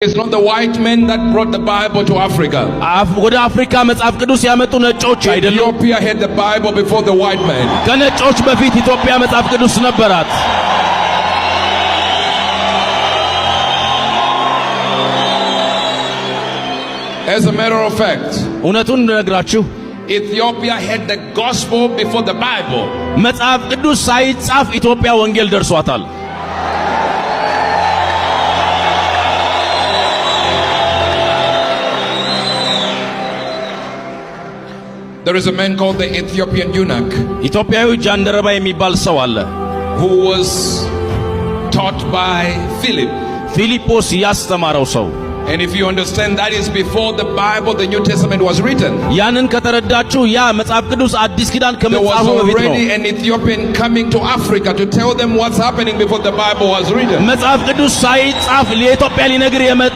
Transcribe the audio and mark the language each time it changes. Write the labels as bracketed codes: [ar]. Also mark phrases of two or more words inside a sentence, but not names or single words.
[en] It's not the white men that brought the Bible to Africa. [am] ወደ አፍሪካ መጽሐፍ ቅዱስ ያመጡ ነጮች አይደሉም። [en] Ethiopia had the Bible before the white men. [am] ከነጮች በፊት ኢትዮጵያ መጽሐፍ ቅዱስ ነበራት። [en] As a matter of fact, [am] እውነቱን ነግራችሁ [en] Ethiopia had the gospel before the Bible. [am] መጽሐፍ ቅዱስ ሳይጻፍ ኢትዮጵያ ወንጌል ደርሷታል። [en] There is a man called the Ethiopian eunuch [am] ኢትዮጵያዊ ጃንደረባ የሚባል ሰው አለ [en] who was taught by Philip. [am] ፊሊጶስ ያስተማረው ሰው [en] And if you understand, that is before the Bible, the New Testament was written. [am] ያንን ከተረዳችሁ ያ መጽሐፍ ቅዱስ አዲስ ኪዳን [en] There was [am] ከመጻፉ በፊት ነው። [en] already an Ethiopian coming to Africa to tell them what's happening before the Bible was written. [am] መጽሐፍ ቅዱስ ሳይጻፍ ለኢትዮጵያ ሊነግር